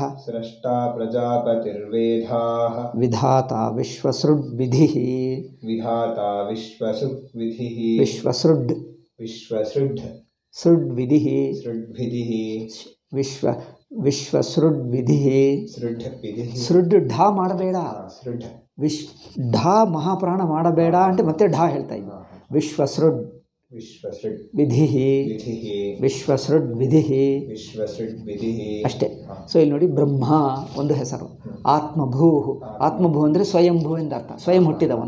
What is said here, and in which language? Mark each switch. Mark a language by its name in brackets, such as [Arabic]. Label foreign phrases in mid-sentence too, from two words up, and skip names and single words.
[Sanskrit] ಸ್ರಷ್ಟಾ ಪ್ರಜಾಪತಿರ್ವೇದಾಃ, ವಿಧಾತಾ ವಿಶ್ವಸೃಡ್ವಿಧಿಃ, ವಿಧಾತಾ ವಿಶ್ವಸೃಡ್ವಿಧಿಃ, ವಿಶ್ವಸೃಡ್ ಸೃಡ್ವಿಧಿಃ, ಸೃಡ್ವಿಧಿಃ, ವಿಶ್ವಸೃಡ್ವಿಧಿಃ. ಸೃಡ್ವಿಧಿಃ. [Kannada] ಸೃಡ್ ಢ ಮಾಡಬೇಡ. ಢ ಮಹಾಪ್ರಾಣ ಮಾಡಬೇಡ అంటే ಮತ್ತೆ ಢ ಹೇಳ್ತಾ ಇದ್ದೆ. [Sanskrit] ವಿಶ್ವಸೃಡ್ ವಿಧಿ, ವಿಶ್ವಸೃಡ್ ವಿಧಿ ಅಷ್ಟೇ. [Kannada] ಸೊ ಇಲ್ಲಿ ನೋಡಿ ಬ್ರಹ್ಮ ಒಂದು ಹೆಸರು, ಆತ್ಮಭೂ, ಆತ್ಮಭೂ ಅಂದರೆ ಸ್ವಯಂಭೂ ಎಂದರ್ಥ, ಸ್ವಯಂ ಹುಟ್ಟಿದವನು.